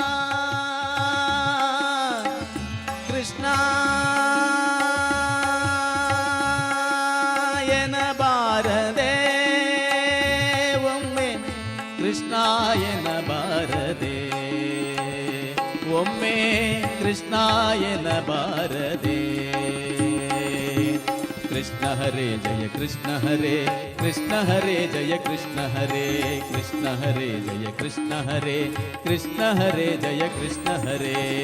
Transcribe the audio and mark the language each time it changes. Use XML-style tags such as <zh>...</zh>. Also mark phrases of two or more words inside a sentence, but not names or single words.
<kn>ಕೃಷ್ಣ ಎನ್ನಬಾರದೆ ಒಮ್ಮೆ ಕೃಷ್ಣ ಎನ್ನಬಾರದೆ ಒಮ್ಮೆ ಕೃಷ್ಣ ಎನ್ನಬಾರದೆ</kn> <sa>ಕೃಷ್ಣ ಹರೇ ಜಯ ಕೃಷ್ಣ ಹರೇ ಕೃಷ್ಣ ಹರೇ ಜಯ ಕೃಷ್ಣ ಹರೇ ಕೃಷ್ಣ ಹರೇ ಜಯ ಕೃಷ್ಣ ಹರೇ ಕೃಷ್ಣ ಹರೇ ಜಯ ಕೃಷ್ಣ ಹರೇ</sa>